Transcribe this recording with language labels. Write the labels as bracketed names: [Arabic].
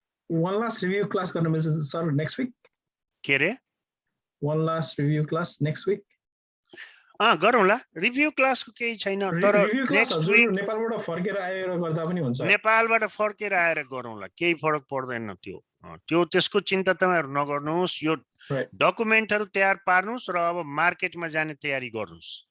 [English] one last review class [Nepali] गर्न मिल्छ sir [English] Next week? [Nepali] के रे? [English] one last review class next week? [Nepali] गरौँला। रिभ्यू क्लासको केही छैन, तर [English] next week [Nepali] नेपालबाट फर्केर आएर गर्दा पनि हुन्छ। नेपालबाट फर्केर आएर गरौँला, केही फरक पर्दैन। त्यो त्यसको चिन्ता तपाईहरु नगर्नुहोस्। यो डकुमेन्टहरु तयार पार्नुस् र अब मार्केटमा जाने तयारी गर्नुस्।